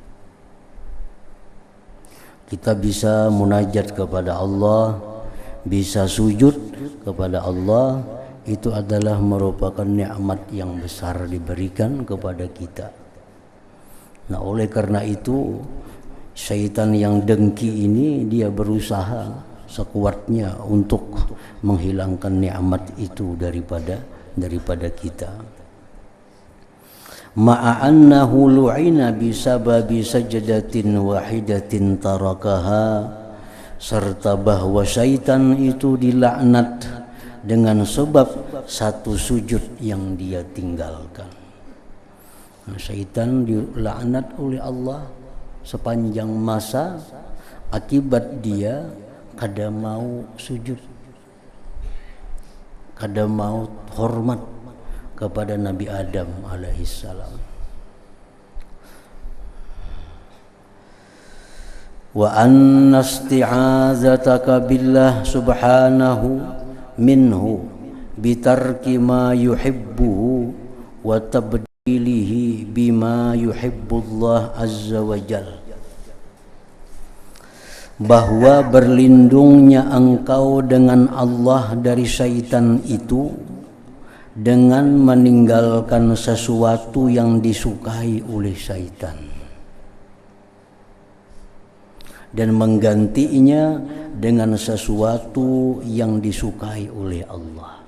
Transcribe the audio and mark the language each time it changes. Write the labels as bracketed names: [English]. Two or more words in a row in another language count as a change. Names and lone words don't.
[Indonesian] Kita bisa munajat kepada Allah, bisa sujud kepada Allah, itu adalah merupakan nikmat yang besar diberikan kepada kita. Nah, oleh karena itu syaitan yang dengki ini dia berusaha sekuatnya untuk menghilangkan nikmat itu daripada kita. [Arabic] وأنه لعن بسبب سجدة واحدة تركها, [Indonesian] serta bahwa syaitan itu dilaknat dengan sebab satu sujud yang dia tinggalkan. Syaitan dilaknat oleh Allah sepanjang masa akibat dia kada mau sujud, kada mau hormat kepada Nabi Adam alaihissalam. [Arabic] وأن استعاذتك بالله سبحانه منه بترك ما يحبه وتبديله بما يحب الله عز وجل, [Indonesian] bahwa berlindungnya engkau dengan Allah dari syaitan itu dengan meninggalkan sesuatu yang disukai oleh syaitan dan menggantinya dengan sesuatu yang disukai oleh Allah.